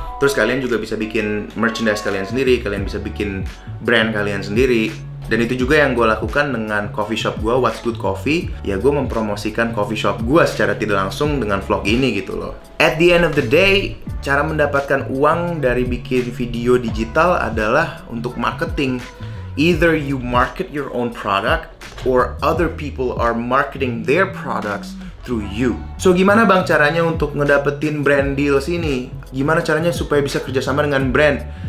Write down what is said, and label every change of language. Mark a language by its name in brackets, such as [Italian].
[Indonesian] Terus kalian juga bisa bikin merchandise kalian sendiri, kalian bisa bikin brand kalian sendiri. Dan itu juga yang gue lakukan dengan coffee shop gue, What's Good Coffee. Ya gue mempromosikan coffee shop gue secara tidak langsung dengan vlog ini gitu loh. [English] At the end of the day, [Indonesian] cara mendapatkan uang dari bikin video digital adalah untuk marketing. [English] Either you market your own product or other people are marketing their products through you. [Indonesian] So gimana bang caranya untuk ngedapetin brand deals ini? Gimana caranya supaya bisa kerjasama dengan brand?